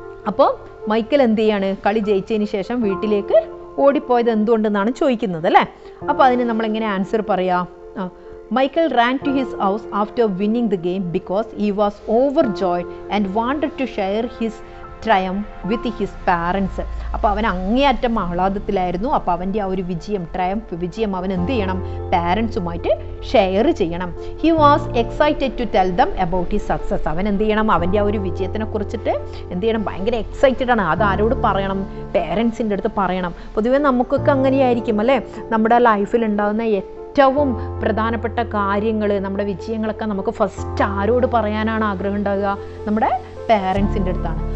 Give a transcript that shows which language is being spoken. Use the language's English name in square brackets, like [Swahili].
[Malayalam] അപ്പോൾ മൈക്കിൾ എന്ത് ചെയ്യാണ്, കളി ജയിച്ചതിന് ശേഷം വീട്ടിലേക്ക് ഓടിപ്പോയത് എന്തുകൊണ്ടെന്നാണ് ചോദിക്കുന്നത് അല്ലേ. അപ്പോൾ അതിന് നമ്മളെങ്ങനെ ആൻസർ പറയാം, [English] Michael ran to his house after winning the game because he was overjoyed and wanted to share his triumph with his parents. [Malayalam] അപ്പോൾ അവൻ അങ്ങേയറ്റം ആഹ്ലാദത്തിലായിരുന്നു. അപ്പോൾ അവൻ്റെ ആ ഒരു വിജയം അവൻ എന്ത് ചെയ്യണം, പാരൻസുമായിട്ട് ഷെയർ ചെയ്യണം. [English] He was excited to tell them about his success. [Malayalam] അവൻ എന്ത് ചെയ്യണം, അവൻ്റെ ആ ഒരു വിജയത്തിനെ കുറിച്ചിട്ട് എന്ത് ചെയ്യണം, ഭയങ്കര എക്സൈറ്റഡ് ആണ്. അത് ആരോട് പറയണം, പേരൻസിൻ്റെ അടുത്ത് പറയണം. പൊതുവേ നമുക്കൊക്കെ അങ്ങനെയായിരിക്കും അല്ലേ, നമ്മുടെ ലൈഫിൽ ഉണ്ടാകുന്ന ഏറ്റവും പ്രധാനപ്പെട്ട കാര്യങ്ങൾ, നമ്മുടെ വിജയങ്ങളൊക്കെ നമുക്ക് ഫസ്റ്റ് ആരോട് പറയാനാണ് ആഗ്രഹം ഉണ്ടാകുക, നമ്മുടെ പേരൻസിൻ്റെ അടുത്താണ്.